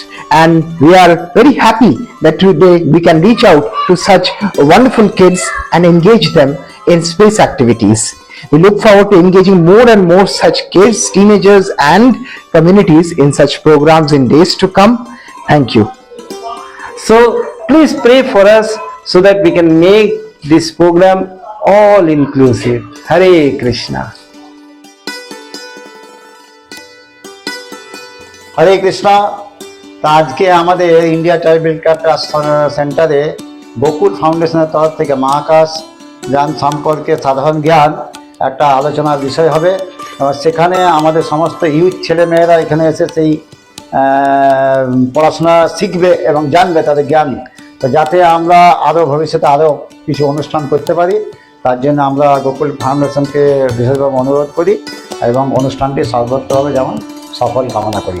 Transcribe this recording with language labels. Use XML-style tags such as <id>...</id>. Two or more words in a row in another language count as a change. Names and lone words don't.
<en>And we are very happy that today we can reach out to such wonderful kids and engage them in space activities. We look forward to engaging more and more such kids, teenagers and communities in such programs in days to come. Thank you. So please pray for us so that we can make this program all inclusive. Hare Krishna.</en> <bn>হরে কৃষ্ণ। তা আজকে আমাদের ইন্ডিয়া ট্রাইবাল কেয়ার ট্রাস্ট সেন্টারে গোকুল ফাউন্ডেশনের তরফ থেকে মহাকাশ যান সম্পর্কে সাধারণ জ্ঞান একটা আলোচনার বিষয় হবে। সেখানে আমাদের সমস্ত ইউথ ছেলেমেয়েরা এখানে এসে সেই পড়াশোনা শিখবে এবং জানবে তাদের জ্ঞান, তো যাতে আমরা আরও ভবিষ্যতে আরও কিছু অনুষ্ঠান করতে পারি, তার জন্য আমরা গোকুল ফাউন্ডেশনকে বিশেষভাবে অনুরোধ করি এবং অনুষ্ঠানটি সর্বত্রভাবে যেমন সফল কামনা করি।</bn>